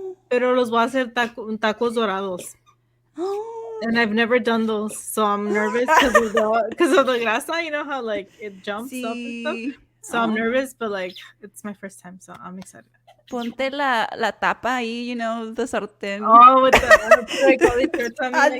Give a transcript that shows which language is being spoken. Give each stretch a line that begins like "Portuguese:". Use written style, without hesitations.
Spanish: Pero los voy a hacer tacos dorados.
English: And I've never done those, so I'm nervous because of the grasa. You know how like it jumps up and stuff.
Spanish: Sí.
English: So I'm nervous, but like it's my first time, so I'm excited.
Spanish: Ponte la tapa ahí, the sartén.
English: Oh, with the like all these shirts on me like